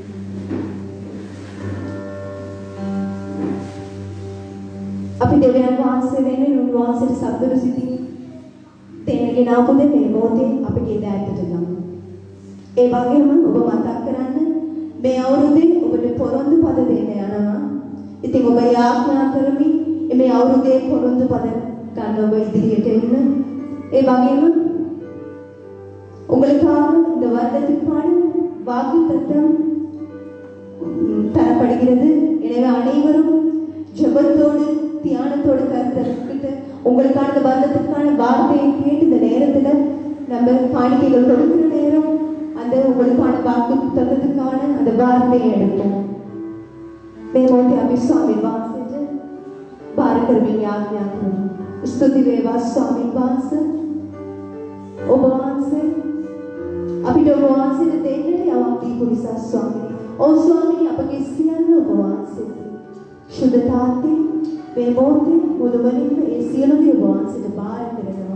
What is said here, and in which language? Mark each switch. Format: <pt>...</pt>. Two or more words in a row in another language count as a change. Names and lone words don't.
<si>අපි දෙවියන් වහන්සේ වෙනුවෙන් උන්වහන්සේට සතුටු සිතින් තේනගෙන ආපු මේ මොහොතේ අපගේ දෑතට ගමු. ඒ වගේම ඔබ මතක් කරන්න මේ අවුරුද්දේ ඔබට පොරොන්දු පද දෙන්න යනවා. ඉතින් ඔබ යාඥා කරමින් මේ අවුරුද්දේ පොරොන්දු පද ගන්න ඔබ ඉදිරියට එන්න. ඒ වගේම</si> <ta>உங்களுக்காக இந்த வருடத்துக்கான வாக்குத்தத்தம் தரப்படுகிறது. எனவே அனைவரும் ஜெபத்தோடு தியானத்தோடு கருத்தர்கிட்ட உங்களுக்கான இந்த வருடத்துக்கான வார்த்தையை கேட்டு இந்த நேரத்துல நம்ம காணிக்கைகள் கொடுக்கிற நேரம் அந்த உங்களுக்கான வாக்குத்தத்தத்துக்கான அந்த வார்த்தையை எடுப்போம்.</ta> <si>මේමෝති අභිස්වාමි වාසේජ පාරකර්මි යාඥා කරමු. ස්තුති වේවා ස්වාමීන් වහන්සේ. ඔබ වහන්සේ අපිට ඔබ වහන්සේට දෙන්නට යමක් දීපු නිසා ස්වාමීනි. ඔව් ස්වාමීනි අපගේ සියල්ල ඔබ වහන්සේට. සුද්ධතාත්තේ මේ මොහොතේ මුළුමනින්ම ඒ සියලු දේ ඔබ වහන්සේට බාර කරනවා.</si>